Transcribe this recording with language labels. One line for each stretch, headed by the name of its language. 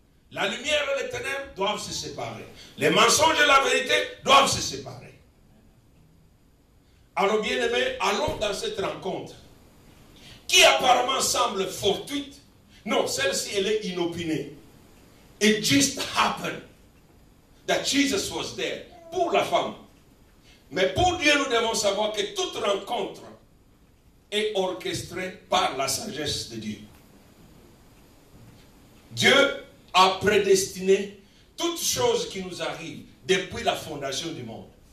French: La lumière et les ténèbres doivent se séparer. Les mensonges et la vérité doivent se séparer. Alors bien aimés, allons dans cette rencontre qui apparemment semble fortuite. Non, celle-ci elle est inopinée.
English: It just happened that Jesus was there.
French: Pour la femme. Mais pour Dieu, nous devons savoir que toute rencontre est orchestrée par la sagesse de Dieu. Dieu a prédestiné toutes choses qui nous arrivent depuis la fondation du monde.